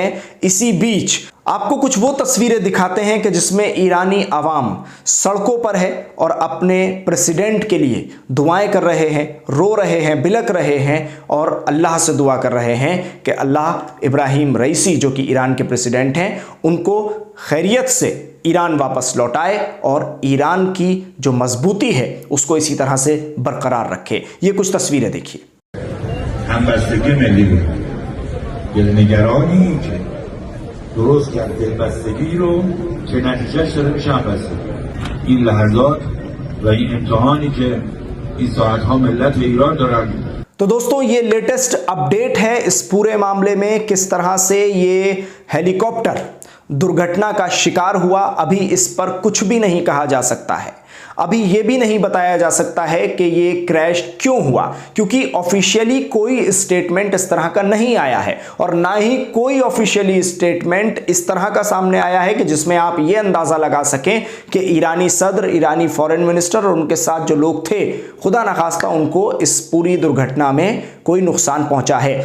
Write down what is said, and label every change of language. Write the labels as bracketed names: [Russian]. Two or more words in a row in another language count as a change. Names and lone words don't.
[Hindi] इसी बीच आपको कुछ वो तस्वीरें दिखाते हैं कि जिसमें ईरानी अवाम सड़कों पर है और अपने प्रेसिडेंट के लिए दुआएं कर रहे हैं, रो रहे हैं, बिलक रहे हैं और अल्लाह से दुआ कर रहे हैं कि अल्लाह इब्राहिम रईसी जो कि ईरान के प्रेसिडेंट हैं उनको खैरियत से ईरान वापस लौटाए और ईरान की जो मजबूती है उसको इसी तरह से बरकरार रखे। ये कुछ तस्वीरें देखिए। [Persian] درست کرد دلبستگی رو که نتیجهش داره میشه همبستگی. این لحظات و این امتحانی که این ساعتها ملت ایران دارن. [Hindi] तो दोस्तों ये [English] latest update [Hindi] है इस पूरे मामले में, किस तरह से ये हेलीकॉप्टर दुर्घटना का शिकार हुआ। अभी इस पर कुछ भी नहीं कहा जा सकता है, अभी यह भी नहीं बताया जा सकता है कि ये क्रैश क्यों हुआ, क्योंकि ऑफिशियली कोई स्टेटमेंट इस तरह का नहीं आया है और ना ही कोई [English] officially statement [Hindi] इस तरह का सामने आया है कि जिसमें आप ये अंदाजा लगा सकें कि ईरानी सदर, ईरानी [English] foreign minister [Hindi] और उनके साथ जो लोग थे खुदा न खास्ता उनको इस पूरी दुर्घटना में कोई नुकसान पहुंचा है।